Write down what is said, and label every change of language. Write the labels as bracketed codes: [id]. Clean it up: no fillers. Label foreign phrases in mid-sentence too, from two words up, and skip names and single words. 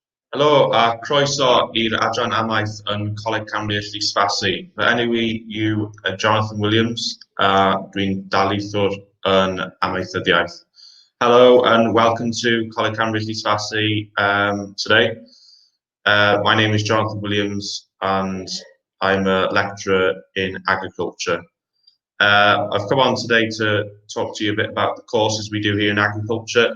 [cy] Helo a croeso i'r adran amaeth yn Coleg Cambria Llysfasi. Fy enw i yw Jonathan Williams a dwi'n darlithwr yn amaethyddiaeth. [en] Hello and welcome to Coleg Cambria Llysfasi today. My name is Jonathan Williams and I'm a lecturer in agriculture. I've come on today to talk to you a bit about the courses we do here in agriculture.